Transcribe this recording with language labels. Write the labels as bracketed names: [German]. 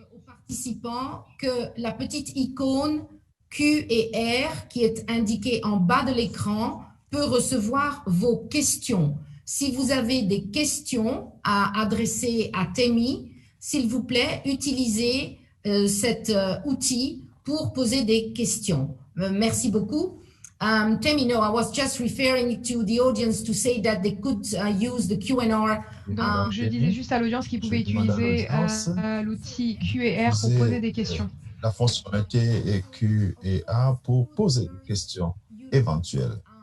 [French] Aux participants que la petite icône Q et R qui est indiquée en bas de l'écran peut recevoir vos questions. Si vous avez des questions à adresser à Témi, s'il vous plaît, utilisez cet outil pour poser des questions. Merci beaucoup. [English] Temi, no, I was just referring to the audience to say that they could use the Q&R. [French] Donc, je disais juste à l'audience qu'ils pouvaient utiliser l'outil Q et R pour poser des questions. La fonctionnalité Q et A pour poser des questions éventuelles.